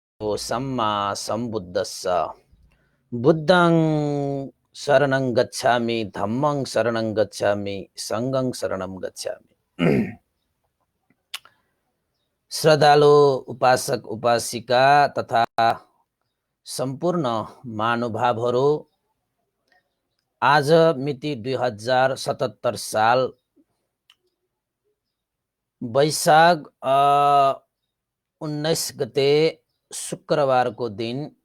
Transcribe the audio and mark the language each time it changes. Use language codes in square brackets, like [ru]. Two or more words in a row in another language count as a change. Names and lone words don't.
[pi] सम्मा सम्बुद्धस्स बुद्धं शरणं गच्छामि धम्मं शरणं गच्छामि संघं शरणं गच्छामि। [ne] श्रद्धालु उपासक उपासिका तथा सम्पूर्ण महानुभावहरू, आज मिति 2077 साल वैशाख 19 गते शुक्रबारको दिन